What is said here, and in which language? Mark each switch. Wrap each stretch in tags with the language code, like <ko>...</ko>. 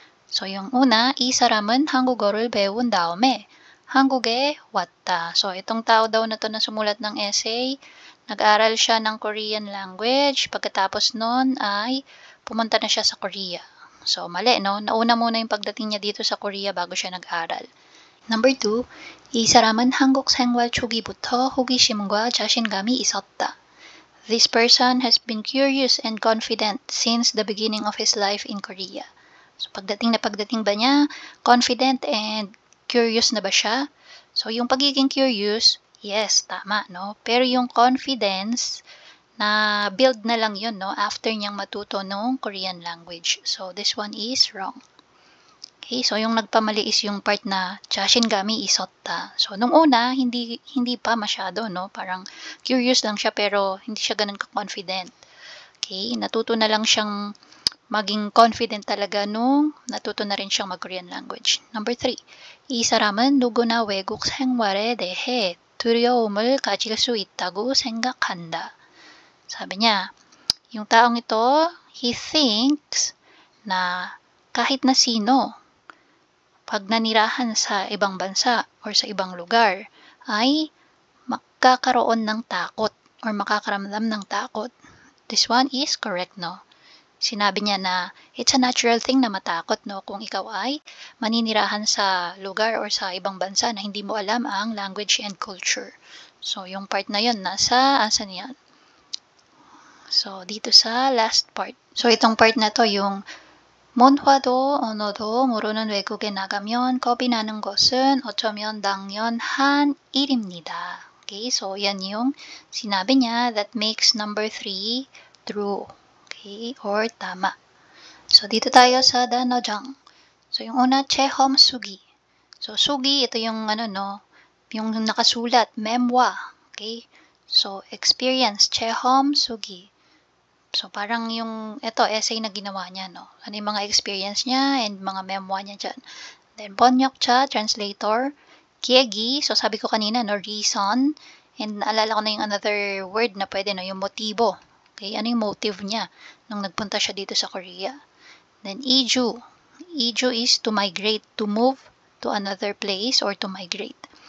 <tl>So, yung una,</tl> <ko>이 사람은 한국어를 배운 다음에 한국에 왔다.</ko> <tl>So, itong tao daw na to na sumulat ng essay, nag-aral siya ng Korean language. Pagkatapos nun ay pumunta na siya sa Korea. So, mali, no? Nauna muna yung pagdating niya dito sa Korea bago siya nag-aral.</tl> <ko>Number 2, 이 사람은 한국 생활 초기부터 호기심과 자신감이 있었다.</ko> <en>This person has been curious and confident since the beginning of his life in Korea.</en> <tl>So, pagdating ba niya, confident and curious na ba siya? So, yung pagiging curious, yes, tama, no? Pero yung confidence, na build na lang yun, no? After niyang matuto</tl> <en>ng Korean language. So, this one is wrong.</en> <tl>Okay, so yung nagpamali is yung part na</tl> <ko>자신감이 있었다.</ko> <tl>So, nung una, hindi pa masyado, no? Parang curious lang siya pero hindi siya ganun ka-confident. Okay, natuto na lang siyang maging confident talaga nung natuto na rin siyang mag-Korean language.</tl> <ko>Number 3, 이 사람은 누구나 외국 생활에 대해 두려움을 가질 수 있다고 생각한다.</ko> <tl>Sabi niya, yung taong ito,</tl> <en>he thinks</en> <tl>na kahit na sino, pag nanirahan sa ibang bansa or sa ibang lugar, ay makakaroon ng takot or makakaramdam ng takot.</tl> <en>This one is correct, no?</en> <tl>Sinabi niya na</tl> <en>it's a natural thing na matakot, no?</en> <tl>Kung ikaw ay maninirahan sa lugar or sa ibang bansa na hindi mo alam ang language and culture. So, yung part na yun, asan yan? So, dito sa last part. So, itong part na to, yung</tl> <ko>문화도 언어도 모르는 외국에 나가면 겁이 나는 것은 어쩌면 당연한 일입니다.</ko> <en>Okay, so</en> <tl>yan yung sinabi niya</tl> <en>that makes number 3 true.</en> <tl>Okay, or tama. So, dito tayo sa 단어장. So, yung una, 체험 수기. So, 수기, ito yung yung nakasulat, memoir.</tl> <en>Okay, so experience, 체험 수기.</en> <tl>So, parang yung, essay na ginawa niya, no? Ano yung mga experience niya and mga memoir niya dyan. Then, 번역자, translator. 기획이, so sabi ko kanina, no? Reason. And naalala ko na yung another word na pwede, no? Yung motibo. Okay, ano yung motive niya nung nagpunta siya dito sa Korea.</tl> <ko>Then, 이주.</ko> <en>이주 is to migrate, to move to another place or to migrate.</en>